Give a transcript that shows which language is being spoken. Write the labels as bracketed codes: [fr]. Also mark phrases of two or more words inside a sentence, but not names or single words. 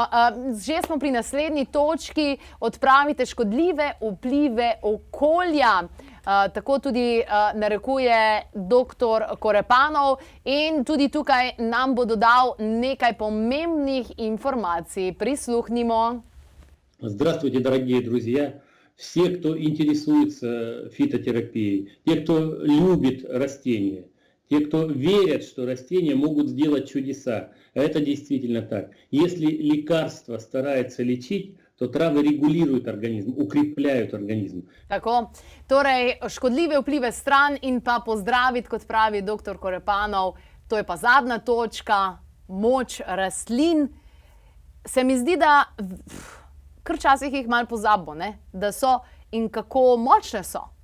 [sl] Že smo pri naslednji točki. Odpravite škodljive vplive okolja. Tako tudi narekuje dr. Korepanov in tudi tukaj nam bo dodal nekaj pomembnih informacij. Prisluhnimo. [ru] Здравствуйте, дорогие друзья! Все, кто интересуется фитотерапией, те, кто любит растения, те, кто верят, что растения могут сделать чудеса. Это действительно так. Если лекарство старается лечить, то травы регулируют организм, укрепляют организм. [sl] Tako, torej škodljive vplive stran in pa pozdraviti, kot pravi dr. Korepanov. To je pa zadnja točka, moč rastlin. Se mi zdi, da kar včasih jih malo pozabimo, da so in kako močne so.